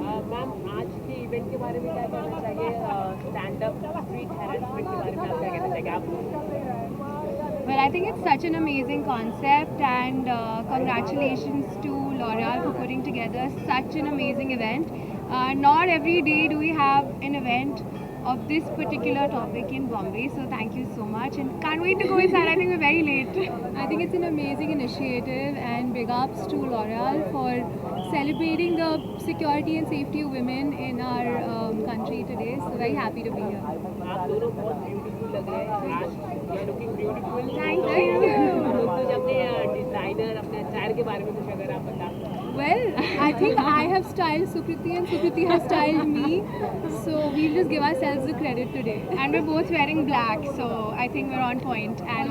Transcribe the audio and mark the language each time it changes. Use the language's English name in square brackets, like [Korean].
[Hindi] Ma'am आज के event के बारे में क्या कहना चाहिए स्टैंड अप स्ट्रीट हैरेसमेंट के बारे में आप क्या कहना चाहिए आप [English] Well, I think it's such an amazing concept, and congratulations to L'Oreal for putting together such an amazing event. Not every day do we have an event of this particular topic in Bombay, so thank you so much, and can't wait to go inside. I think we're very late. I think it's an amazing initiative, and big ups to L'Oreal for celebrating the security and safety of women in our country today. So very happy to be here. [Hindi] आप दोनों बहुत beautiful लग रहे हैं आज [English] You are looking beautiful Thank you. [Hindi] कुछ अपने designer अपने स्टाइल के बारे में कुछ अगर आप बता [English] Well, I think I have styled Sukriti and Sukriti has styled me. So we'll just give ourselves the credit today. And we're both wearing black, so I think we're on point and